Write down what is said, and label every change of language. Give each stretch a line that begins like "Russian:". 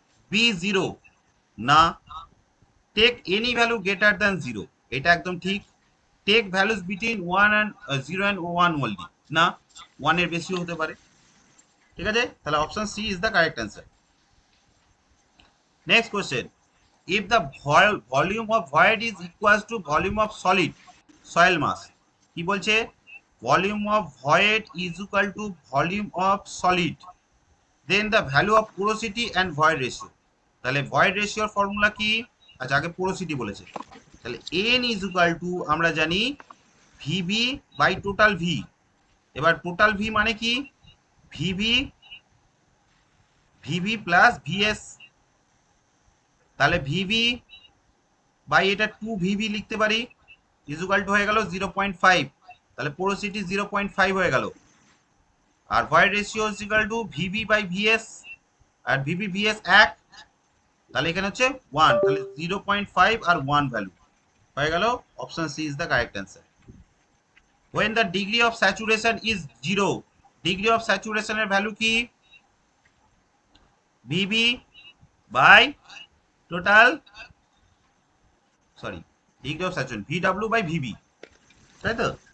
English: B zero না, take any value greater than zero,
Bangla: এটা একদম ঠিক।
English: take values between 1 and 0 and 1 only, না,
Bangla: 1 এর বেশিও হতে পারে। ঠিক আছে, তাহলে
English: Option C is the correct answer. Next question, if the volume of void is equals to volume of solid soil mass, কি বলছে, volume of void is equal to volume of solid, then the value of porosity and void ratio, তাহলে void ratio এর formula কি,
Bangla: আচ্ছা আগে porosity বলেছে, তাহলে
English: n is equal to আমরা জানি vb by total v,
Bangla: এবার টোটাল v মানে কি, vb প্লাস vs, তাহলে vb বাই এটা 2vb লিখতে পারি, ইকুয়াল টু হয়ে গেল 0.5, তাহলে পোরোসিটি 0.5 হয়ে গেল। আর void ratio equal to VB by VS, আর VB VS এক, তাহলে এখানে হচ্ছে 1, তাহলে 0.5 আর 1 ভ্যালু হয়ে গেল,
English: Option C is the correct answer. when the degree of saturation is 0, degree of স্যাচুরেশনের value কি, VB by total, sorry, degree of saturation VW by VB,
Bangla: তাই তো।